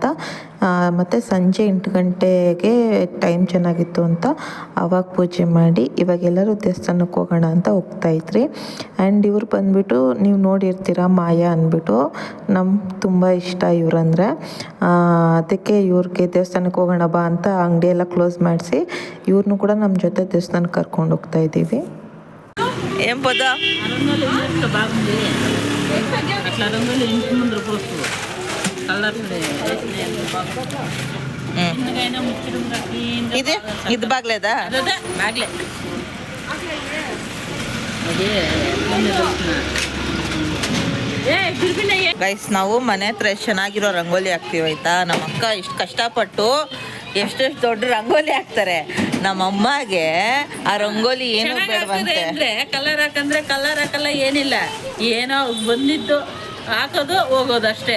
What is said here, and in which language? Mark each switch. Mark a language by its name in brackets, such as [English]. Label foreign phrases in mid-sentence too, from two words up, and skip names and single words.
[Kannada] ಮತ್ತು ಸಂಜೆ 8 ಗಂಟೆಗೆ ಟೈಮ್ ಚೆನ್ನಾಗಿತ್ತು ಅಂತ ಆವಾಗ ಪೂಜೆ ಮಾಡಿ ಇವಾಗೆಲ್ಲರೂ ದೇವಸ್ಥಾನಕ್ಕೆ ಹೋಗೋಣ ಅಂತ ಹೋಗ್ತಾಯಿದ್ರಿ. ಆ್ಯಂಡ್ ಇವ್ರು ಬಂದುಬಿಟ್ಟು ನೀವು ನೋಡಿರ್ತೀರ, ಮಾಯಾ ಅಂದ್ಬಿಟ್ಟು. ನಮ್ಗೆ ತುಂಬ ಇಷ್ಟ ಇವ್ರಂದರೆ. ಅದಕ್ಕೆ ಇವ್ರಿಗೆ ದೇವಸ್ಥಾನಕ್ಕೆ ಹೋಗೋಣ ಬಾ ಅಂತ ಅಂಗಡಿ ಎಲ್ಲ ಕ್ಲೋಸ್ ಮಾಡಿಸಿ ಇವ್ರನ್ನೂ ಕೂಡ ನಮ್ಮ ಜೊತೆ ದೇವಸ್ಥಾನಕ್ಕೆ ಕರ್ಕೊಂಡು ಹೋಗ್ತಾಯಿದ್ದೀವಿ. [Telugu] ఏం పొద్దా ఇది ఇది బాగలేదా? [Kannada] బాగలే ಗೈಸ್, ನಾವು ಮನೆ ಹತ್ರ ಎಷ್ಟು ಚೆನ್ನಾಗಿರೋ ರಂಗೋಲಿ ಹಾಕ್ತೀವಿ ಆಯ್ತಾ. ನಮ್ಮ ಅಕ್ಕ ಇಷ್ಟು ಕಷ್ಟಪಟ್ಟು ಎಷ್ಟೆಷ್ಟು ದೊಡ್ಡ ರಂಗೋಲಿ ಹಾಕ್ತಾರೆ. ನಮ್ಮ ಅಮ್ಮಗೆ ಆ ರಂಗೋಲಿ ಏನು ಬೇಡವಂತೆ ಅಂದ್ರೆ ಕಲರ್ ಹಾಕಂದ್ರೆ ಕಲರ್ ಹಾಕಲ್ಲ, ಏನಿಲ್ಲ, ಏನೋ ಬಂದಿದ್ದು ಹಾಕೋದು ಹೋಗೋದು ಅಷ್ಟೇ.